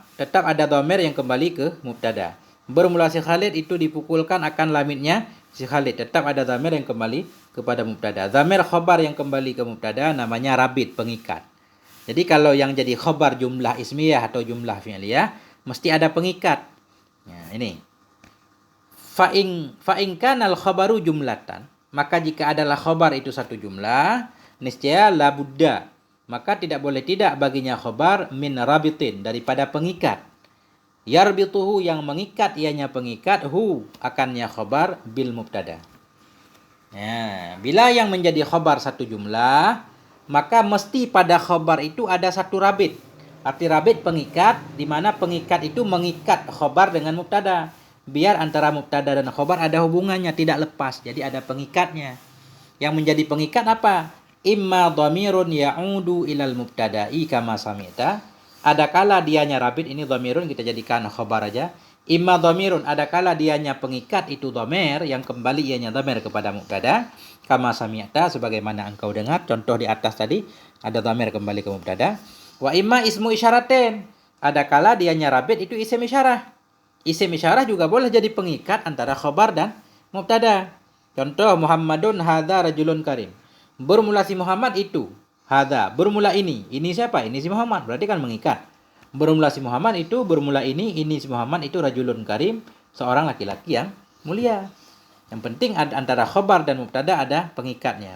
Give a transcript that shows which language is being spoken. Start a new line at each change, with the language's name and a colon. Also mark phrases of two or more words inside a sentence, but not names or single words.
Malay: Tetap ada dhamir yang kembali ke mubtada. Bermula si Khalid itu dipukulkan akan lamitnya si Khalid. Tetap ada dhamir yang kembali kepada mubtada. Dhamir khabar yang kembali ke mubtada namanya rabit, pengikat. Jadi kalau yang jadi khabar jumlah ismiyah atau jumlah fi'liyah mesti ada pengikat. Nah, ini.
Arabic: فإن كان الخبر جملة,
Malay: maka jika adalah khabar itu satu jumlah, niscaya
Arabic: لا بد,
Malay: maka tidak boleh tidak baginya khabar
Arabic: من رابط
Malay: daripada pengikat. Yarbituhu yang mengikat ianya pengikat hu akannya khabar bil mubtada. Ya, bila yang menjadi khobar satu jumlah, maka mesti pada khobar itu ada satu rabit. Arti rabit pengikat, di mana pengikat itu mengikat khobar dengan mubtada. Biar antara mubtada dan khobar ada hubungannya, tidak lepas. Jadi ada pengikatnya. Yang menjadi pengikat apa?
Arabic: إما ضمير يعود إلى المبتدأ كما سمعت.
Malay: Adakala dianya rabit, ini dhamirun kita jadikan khobar aja.
Arabic: إما ضمير,
Malay: adakala dianya pengikat itu dhamir yang kembali ianya dhamir kepada mubtada,
Arabic: كما سمعت
Malay: sebagaimana engkau dengar, contoh di atas tadi ada dhamir kembali ke mubtada.
Arabic: وإما اسم إشارة,
Malay: adakala dianya rabit itu isim isyarah. Isim isyarah juga boleh jadi pengikat antara khabar dan mubtada.
Arabic: Contoh محمد هذا رجل كريم.
Malay: Bermula si Muhammad itu hadza, bermula ini siapa? Ini si Muhammad, berarti kan mengikat. Bermula si Muhammad itu, bermula ini si Muhammad itu
Arabic: رجل كريم,
Malay: seorang laki-laki yang mulia. Yang penting antara khabar dan mubtada ada pengikatnya.